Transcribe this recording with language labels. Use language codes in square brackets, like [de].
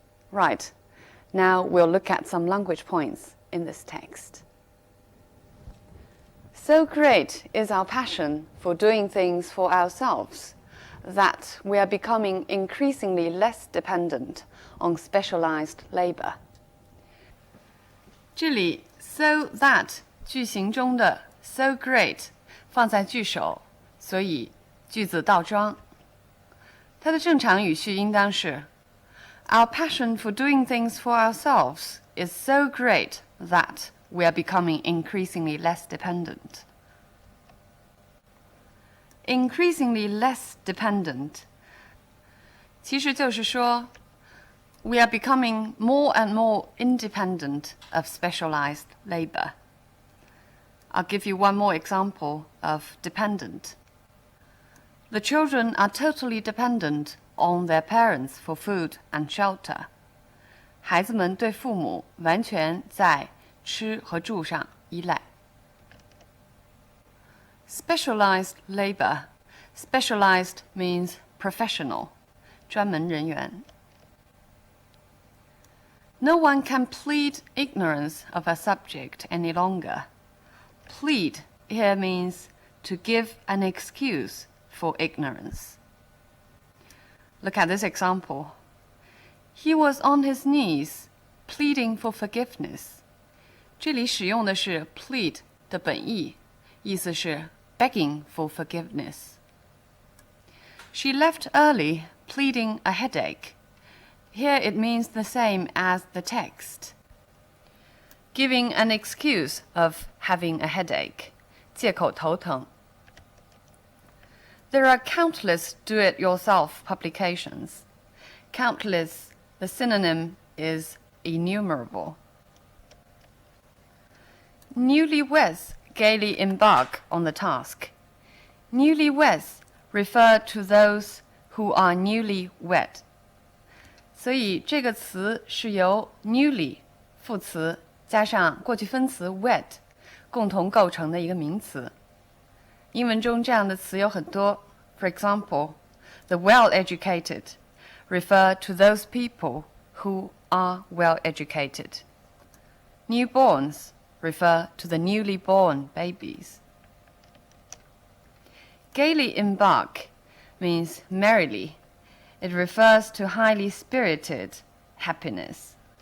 [en] Right, now we'll look at some language points in this text. So great is our passion for doing things for ourselves that we are becoming increasingly less dependent on specialized labor. [zh] 这里 so that 句型中的 so great 放在句首，所以句子倒装。它的正常语序应当是 [en] Our passion for doing things for ourselves is so great that we are becoming increasingly less dependent. Increasingly less dependent [zh] 其实就是说 [en] we are becoming more and more independent of specialized labor. I'll give you one more example of dependent. The children are totally dependent on their parents for food and shelter. [zh] 孩子们对父母完全在吃和住上依赖。 [en] Specialized labor. Specialized means professional, [zh] 专门人员。 [en] No one can plead ignorance of a subject any longer. Plead here means to give an excuse for ignorance. Look at this example. He was on his knees, pleading for forgiveness. [zh] 这里使用的是 plead 的本意，意思是 [en] begging for forgiveness. She left early, pleading a headache. Here it means the same as the text. Giving an excuse of having a headache. [zh] 借口头疼。 [en] There are countless do-it-yourself publications. Countless, the synonym is innumerable. Newlyweds gaily embark on the task. Newlyweds refer to those who are newly wed. [zh] 所以这个词是由 newly 副词加上过去分词 wed 共同构成的一个名词。英文中这样的词有很多。 [en] For example, the well-educated refer to those people who are well-educated. Newborns refer to the newly born babies. Gaily embark means merrily. It refers to highly spirited happiness.